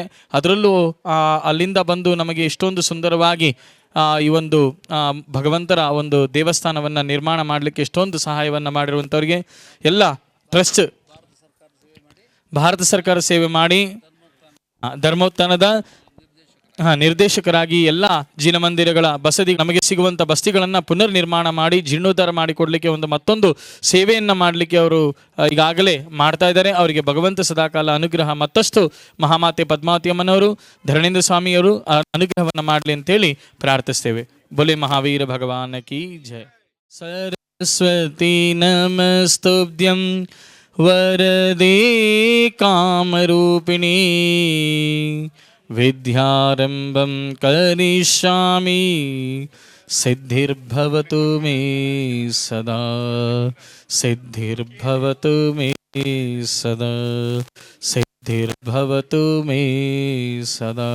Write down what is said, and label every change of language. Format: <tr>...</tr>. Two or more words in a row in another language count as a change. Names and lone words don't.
<kn>ಅದರಲ್ಲೂ ಅಲ್ಲಿಂದ ಬಂದು ನಮಗೆ ಇಷ್ಟೊಂದು ಸುಂದರವಾಗಿ ಈ ಒಂದು ಭಗವಂತರ ಒಂದು ದೇವಸ್ಥಾನವನ್ನು ನಿರ್ಮಾಣ ಮಾಡಲಿಕ್ಕೆ ಎಷ್ಟೊಂದು ಸಹಾಯವನ್ನು ಮಾಡಿರುವಂಥವ್ರಿಗೆ ಎಲ್ಲ ಟ್ರಸ್ಟ್, ಭಾರತ ಸರ್ಕಾರ ಸೇವೆ ಮಾಡಿ ಧರ್ಮೋತ್ಥಾನದ ನಿರ್ದೇಶಕರಾಗಿ ಎಲ್ಲ ಜಿನಮಂದಿರಗಳ ಬಸದಿ ನಮಗೆ ಸಿಗುವಂಥ ಬಸ್ತಿಗಳನ್ನು ಪುನರ್ ನಿರ್ಮಾಣ ಮಾಡಿ ಜೀರ್ಣೋದ್ಧಾರ ಮಾಡಿಕೊಡ್ಲಿಕ್ಕೆ ಒಂದು ಮತ್ತೊಂದು ಸೇವೆಯನ್ನು ಮಾಡಲಿಕ್ಕೆ ಅವರು ಈಗಾಗಲೇ ಮಾಡ್ತಾ ಇದ್ದಾರೆ. ಅವರಿಗೆ ಭಗವಂತ ಸದಾಕಾಲ ಅನುಗ್ರಹ ಮತ್ತಷ್ಟು ಮಹಾಮಾತೆ ಪದ್ಮಾವತಿ ಅಮ್ಮನವರು, ಧರಣೇಂದ್ರ ಸ್ವಾಮಿಯವರು ಅನುಗ್ರಹವನ್ನು ಮಾಡಲಿ ಅಂತೇಳಿ ಪ್ರಾರ್ಥಿಸ್ತೇವೆ.</kn> <hi>बोले महावीर भगवान की जय.</hi> <sa>ಸರಸ್ವತಿ ನಮಸ್ತುಭ್ಯಂ ವರದೇ ಕಾಮರೂಪಿಣಿ ವಿದ್ಯಾರಂಭಂ ಕರಿಷ್ಯಾಮಿ ಸಿದ್ಧಿರ್ಭವತು ಮೇ ಸದಾ, ಸಿದ್ಧಿರ್ಭವತು ಮೇ ಸದಾ, ಸಿದ್ಧಿರ್ಭವತು ಮೇ ಸದಾ.</sa>